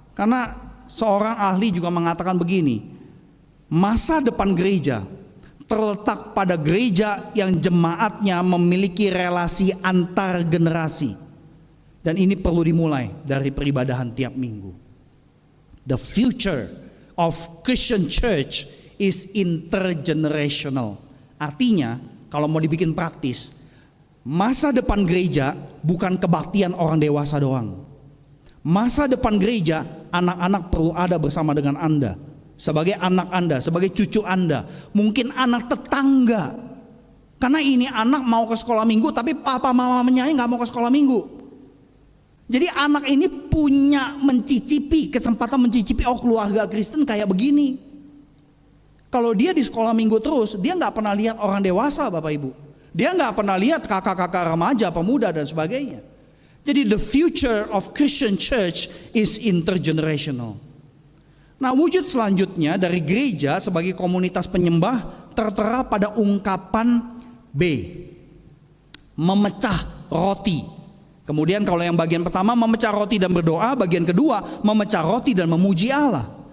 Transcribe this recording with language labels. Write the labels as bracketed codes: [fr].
[id] Karena seorang ahli juga mengatakan begini, masa depan gereja terletak pada gereja yang jemaatnya memiliki relasi antar generasi. Dan ini perlu dimulai dari peribadahan tiap minggu. [en] The future of Christian church is intergenerational. [id] Artinya, kalau mau dibikin praktis, masa depan gereja bukan kebaktian orang dewasa doang. Masa depan gereja, anak-anak perlu ada bersama dengan Anda. Sebagai anak Anda, sebagai cucu Anda, mungkin anak tetangga. Karena ini anak mau ke sekolah minggu, tapi papa mamanya nggak mau ke sekolah minggu. Jadi anak ini punya kesempatan mencicipi, oh keluarga Kristen kayak begini. Kalau dia di sekolah minggu terus, dia nggak pernah lihat orang dewasa, Bapak Ibu. Dia nggak pernah lihat kakak-kakak remaja, pemuda dan sebagainya. [en] Jadi the future of Christian church is intergenerational. [id] Nah, wujud selanjutnya dari gereja sebagai komunitas penyembah tertera pada ungkapan B, memecah roti. Kemudian kalau yang bagian pertama memecah roti dan berdoa, bagian kedua memecah roti dan memuji Allah.